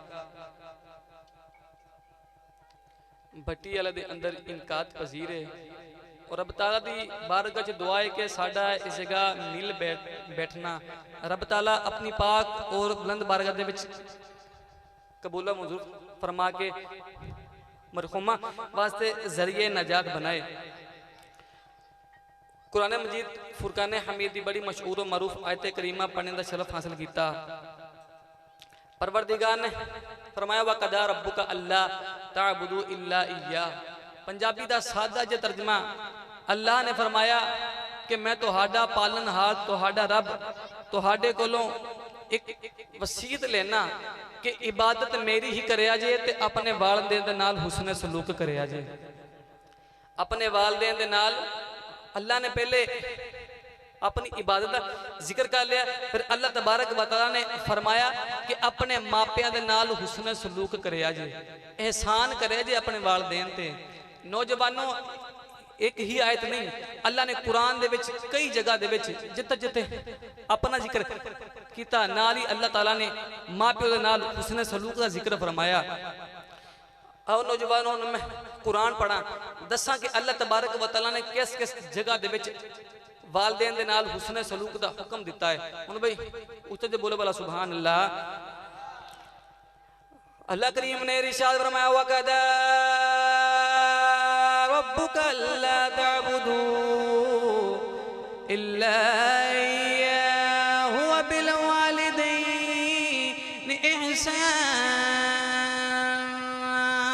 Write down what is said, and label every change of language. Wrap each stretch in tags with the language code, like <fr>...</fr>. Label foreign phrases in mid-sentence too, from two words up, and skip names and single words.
<pa>بھٹی والے دے اندر انعقاد پذیر ہے اور رب تعالیٰ دی بارگاہ چ دعا ہے کہ ساڈا اس جگہ مل بیٹھنا رب تعالیٰ اپنی پاک اور بلند بارگاہ دے وچ قبول منظور فرما کے مرحومہ واسطے ذریعہ نجات بنائے.</pa> <ur>قرآن مجید فرقان حمید کی بڑی مشہور اور معروف آیت کریمہ پڑھنے کا شرف حاصل کیا.</ur> <pa>پروردگار نے فرمایا</pa> <ar>وقضى ربك ألا تعبدوا إلا إيا.</ar> <pa>پنجابی کا سادہ جو ترجمہ اللہ نے فرمایا کہ میں تہاڈا پالنہار تہاڈا رب تہاڈے کولوں اک وصیت لینا کہ عبادت میری ہی کریا جے تے اپنے والدین دے نال حسن سلوک کریا جے. اپنے والدین دے نال اللہ نے پہلے اپنی عبادت کا ذکر کر لیا، فیر اللہ تبارک و تعالیٰ نے فرمایا کہ اپنے ماپیاں دے نال حسن سلوک کریا جے، احسان کریا جے اپنے والدین تے. نوجوانو اک ہی آیت نہیں، اللہ نے قرآن دے وچ کئی جگہ دے وچ جتھے جتھے اپنا ذکر کیا نال ہی اللہ تعالیٰ نے ماپیاں دے نال حسن سلوک کا ذکر فرمایا. آؤ نوجوانو میں قرآن پڑھا دساں کہ اللہ تبارک و تعالیٰ نے کس کس جگہ دے وچ والدین دے نال حسن سلوک کا حکم دتا ہے. ہُن بھائی اُتے جو بولو والا</pa> <ar>سبحان الله.</ar> <pa>اللہ کریم نے ارشاد فرمایا</pa> <ar>وقضى ربك ألا تعبدوا إلا إياه وبالوالدين إحسانا</ar>